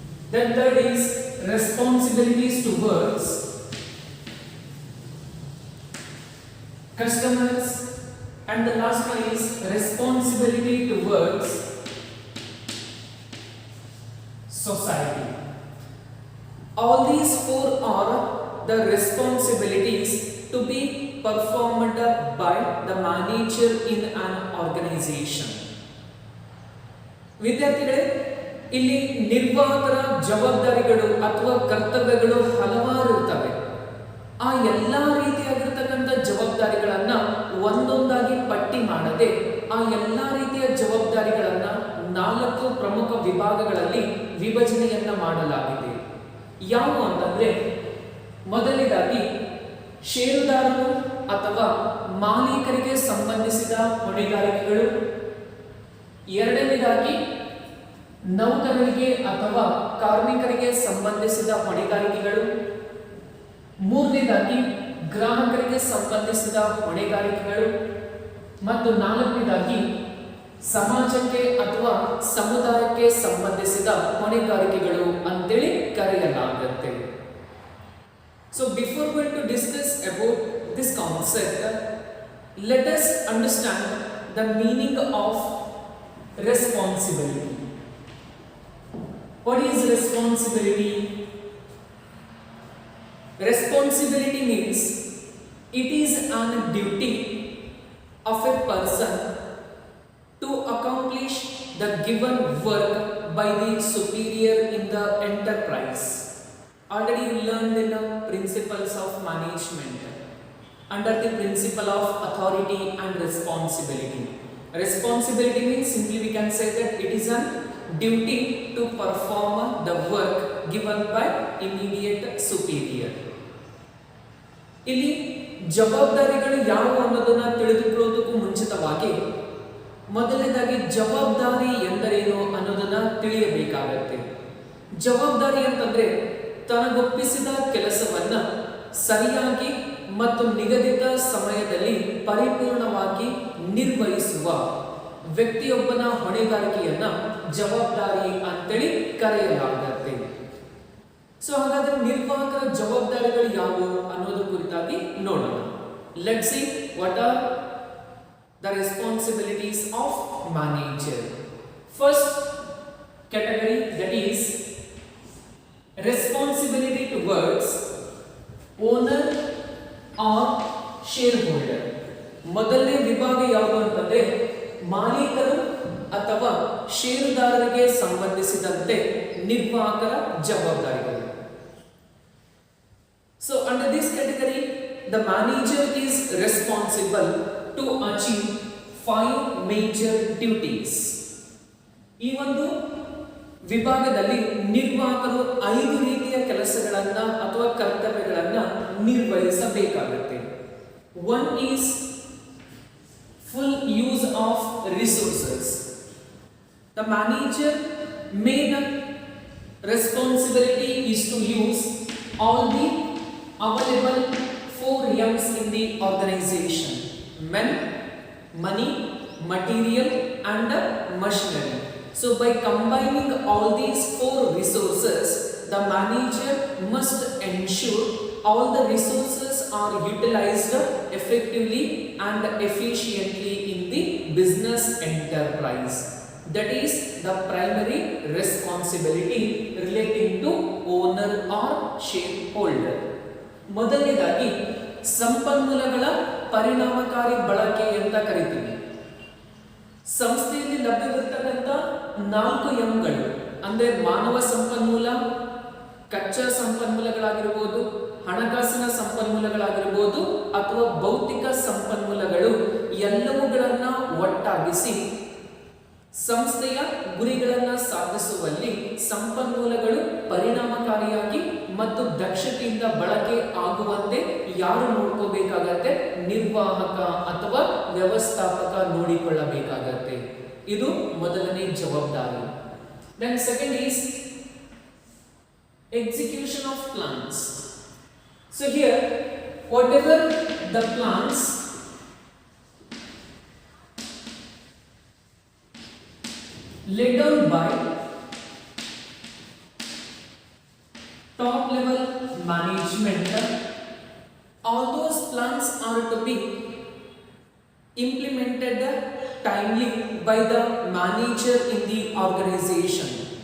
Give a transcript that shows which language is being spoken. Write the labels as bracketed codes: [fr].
[en] Then third is responsibilities towards customers, and the last one is responsibility towards society. All these four are the responsibilities to be performed by the manager in an organization. [kn] ವಿದ್ಯಾರ್ಥಿಗಳೇ, ಇಲ್ಲಿ ನಿರ್ವಾಹಕರ ಜವಾಬ್ದಾರಿಗಳು ಅಥವಾ ಕರ್ತವ್ಯಗಳು ಹಲವಾರು ಇರ್ತವೆ. ಆ ಎಲ್ಲ ರೀತಿಯಾಗಿರ್ತಕ್ಕಂಥ ಜವಾಬ್ದಾರಿಗಳನ್ನ ಒಂದೊಂದಾಗಿ ಪಟ್ಟಿ ಮಾಡದೆ ಆ ಎಲ್ಲ ರೀತಿಯ ಜವಾಬ್ದಾರಿಗಳನ್ನ 4 ಪ್ರಮುಖ ವಿಭಾಗಗಳಲ್ಲಿ ವಿಭಜನೆಯನ್ನ ಮಾಡಲಾಗಿದೆ. ಯಾವುವು ಅಂತಂದ್ರೆ, ಮೊದಲನೇದಾಗಿ ಷೇರುದಾರರು ಅಥವಾ ಮಾಲೀಕರಿಗೆ ಸಂಬಂಧಿಸಿದ ಹೊಣೆಗಾರಿಕೆಗಳು. ಎರಡನೇದಾಗಿ ನೌಕರರಿಗೆ ಅಥವಾ ಕಾರ್ಮಿಕರಿಗೆ ಸಂಬಂಧಿಸಿದ ಹೊಣೆಗಾರಿಕೆಗಳು. ಮೂರನೇದಾಗಿ ಗ್ರಾಹಕರಿಗೆ ಸಂಬಂಧಿಸಿದ ಹೊಣೆಗಾರಿಕೆಗಳು. ಮತ್ತು ನಾಲ್ಕನೇದಾಗಿ ಸಮಾಜಕ್ಕೆ ಅಥವಾ ಸಮುದಾಯಕ್ಕೆ ಸಂಬಂಧಿಸಿದ ಹೊಣೆಗಾರಿಕೆಗಳು ಅಂತೇಳಿ ಕರೆಯಲಾಗುತ್ತೆ. [en] So before going to discuss about this concept, let us understand the meaning of responsibility. What is responsibility? Responsibility means it is an duty of a person to accomplish the given work by the superior in the enterprise. Already you learned in the principles of management under the principle of authority and responsibility. Responsibility means simply we can say that it is a duty to perform the work given by immediate superior. [kn] ಇಲ್ಲಿ ಜವಾಬ್ದಾರಿಗಳು ಯಾವುವು ಅನ್ನೋದನ್ನ ತಿಳಿದುಕೊಳ್ಳೋದಕ್ಕೂ ಮುಂಚಿತವಾಗಿ ಮೊದಲನೇದಾಗಿ ಜವಾಬ್ದಾರಿ ಎಂದರೇನು ಅನ್ನೋದನ್ನ ತಿಳಿಯಬೇಕಾಗತ್ತೆ. ಜವಾಬ್ದಾರಿ ಅಂತಂದ್ರೆ ತನಗೊಪ್ಪಿಸಿದ ಕೆಲಸವನ್ನ ಸರಿಯಾಗಿ ಮತ್ತು ನಿಗದಿತ ಸಮಯದಲ್ಲಿ ಪರಿಪೂರ್ಣವಾಗಿ ನಿರ್ವಹಿಸುವ ವ್ಯಕ್ತಿಯೊಬ್ಬನ ಹೊಣೆಗಾರಿಕೆಯನ್ನ ಜವಾಬ್ದಾರಿ ಅಂತೇಳಿ ಕರೆಯಲಾಗುತ್ತೆ. ಸೊ ಹಾಗಾದ್ರೆ ನಿರ್ವಾಹಕರ ಜವಾಬ್ದಾರಿಗಳು ಯಾವುವು ಅನ್ನೋದ್ರ ಕುರಿತಾಗಿ ನೋಡೋಣ. [en] Let's see what are the responsibilities of manager. First category, that is responsibility towards owner or shareholder. [kn] ಮೊದಲನೇ ವಿಭಾಗ ಯಾವುದು ಅಂತಂದ್ರೆ ಮಾಲೀಕರು ಅಥವಾ ಷೇರುದಾರರಿಗೆ ಸಂಬಂಧಿಸಿದಂತೆ ನಿರ್ವಾಹಕರ ಜವಾಬ್ದಾರಿಗಳು. [en] So under this category, the manager is responsible to achieve 5 major duties. [kn] ಈ ಒಂದು ವಿಭಾಗದಲ್ಲಿ ನಿರ್ವಾಹಕರು 5 ರೀತಿಯ ಕೆಲಸಗಳನ್ನ ಅಥವಾ ಕರ್ತವ್ಯಗಳನ್ನ ನಿರ್ವಹಿಸಬೇಕಾಗುತ್ತೆ. [en] One is full use of resources. The manager main responsibility is to use all the available 4 M's in the organization: men, money, material and machinery. So by combining all these 4 resources, the manager must ensure all the resources are utilized effectively and efficiently in the business enterprise. That is the primary responsibility relating to owner or shareholder. [kn] ಮೊದಲನೇದಾಗಿ ಸಂಪನ್ಮೂಲಗಳ ಪರಿಣಾಮಕಾರಿ ಬಳಕೆ ಅಂತ ಕರಿತೀವಿ. ಸಂಸ್ಥೆಯಲ್ಲಿ ಲಭ್ಯವಿರತಕ್ಕಂಥ 4 ಎಂಗಳು ಅಂದ್ರೆ ಮಾನವ ಸಂಪನ್ಮೂಲ, ಕಚ್ಚಾ ಸಂಪನ್ಮೂಲಗಳಾಗಿರಬಹುದು, ಹಣಕಾಸಿನ ಸಂಪನ್ಮೂಲಗಳಾಗಿರಬಹುದು ಅಥವಾ ಭೌತಿಕ ಸಂಪನ್ಮೂಲಗಳು ಎಲ್ಲವುಗಳನ್ನ ಒಟ್ಟಾಗಿಸಿ ಸಂಸ್ಥೆಯ ಗುರಿಗಳನ್ನು ಸಾಧಿಸುವಲ್ಲಿ ಸಂಪನ್ಮೂಲಗಳು ಪರಿಣಾಮಕಾರಿಯಾಗಿ ಮತ್ತು ದಕ್ಷತೆಯಿಂದ ಬಳಕೆ ಆಗುವಂತೆ ಯಾರು ನೋಡ್ಕೋಬೇಕಾಗತ್ತೆ? ನಿರ್ವಾಹಕ ಅಥವಾ ವ್ಯವಸ್ಥಾಪಕ ನೋಡಿಕೊಳ್ಳಬೇಕಾಗತ್ತೆ. ಇದು ಮೊದಲನೇ ಜವಾಬ್ದಾರಿ. [en] Then second is execution of plans. So here whatever the plans laid down by top level management, all those plans are to be implemented timely by the manager in the organization.